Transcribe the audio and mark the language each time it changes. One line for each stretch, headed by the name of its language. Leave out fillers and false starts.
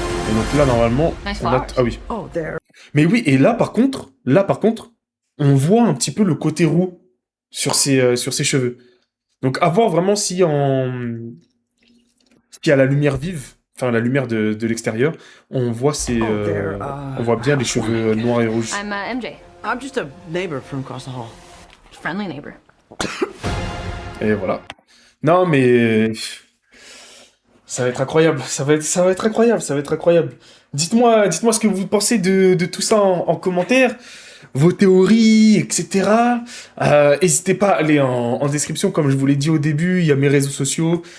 French: Et donc là, normalement, on a... Ah oui. Mais oui, et là par contre, on voit un petit peu le côté roux sur ses cheveux. Donc à voir vraiment si à la lumière vive, enfin la lumière de l'extérieur, on voit on voit bien les cheveux noirs et rouges.
English: I'm MJ. I'm just a neighbor from across the hall. Friendly neighbor.
French: Et voilà. Non mais ça va être incroyable. Ça va être incroyable. Dites-moi ce que vous pensez de tout ça en commentaire. Vos théories, etc. N'hésitez pas à aller en description, comme je vous l'ai dit au début, il y a mes réseaux sociaux.